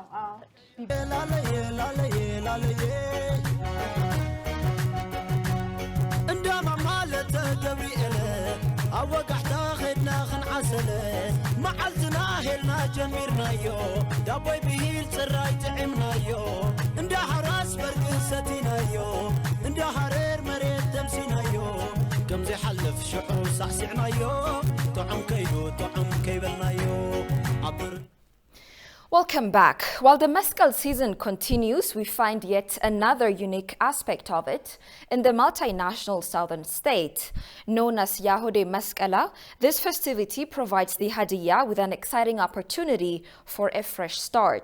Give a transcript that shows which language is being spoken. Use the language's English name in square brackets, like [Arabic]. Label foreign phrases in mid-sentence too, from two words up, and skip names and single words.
[Tigrinya] እንደማ ማለት ገብርኤል አወጋሕታ ኸድና ኽንዓሰለ መዓልትና ሄልና ጀሚርናዮ ዳቦይ ብሂል ጽራይ ጥዕምናዮ እንደ ሓራስ በርቂ ሰቲናዮ እንደ ሓረር መሬት ተምሲናዮ ከምዚ ሓልፍ ሽዑ ሳዕሲዕናዮ ጥዑም ከይዱ ጥዑም ከይበልናዮ ዓብር [English] Welcome back. While the Mescal season continues, we find yet another unique aspect of it in the multinational southern state. Known as Yahode Meskala, this festivity provides the Hadiya with an exciting opportunity for a fresh start.